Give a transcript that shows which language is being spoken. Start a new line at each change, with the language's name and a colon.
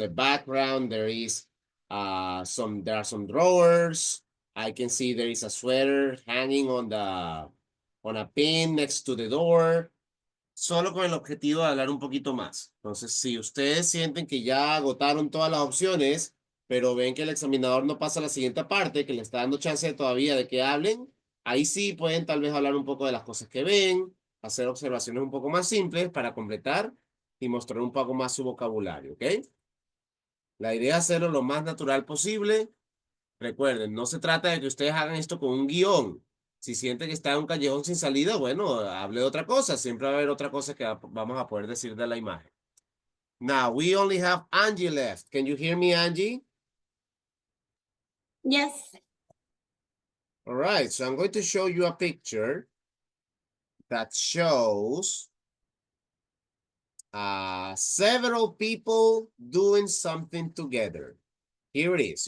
English: In the background, there are some drawers. I can see there is a sweater hanging on a pin next to the door.
Spanish: Solo con el objetivo de hablar un poquito más. Entonces, si ustedes sienten que ya agotaron todas las opciones, pero ven que el examinador no pasa a la siguiente parte, que le está dando chance todavía de que hablen, ahí sí pueden tal vez hablar un poco de las cosas que ven, hacer observaciones un poco más simples para completar y mostrar un poco más su vocabulario, ¿ok? La idea es hacerlo lo más natural posible. Recuerden, no se trata de que ustedes hagan esto con un guión. Si sienten que está en un callejón sin salida, bueno, hable de otra cosa. Siempre va a haber otra cosa que vamos a poder decir de la imagen.
English: Now, we only have Angie left. Can you hear me, Angie? Yes. All right, so I'm going to show you a picture that shows several people doing something together. Here it is.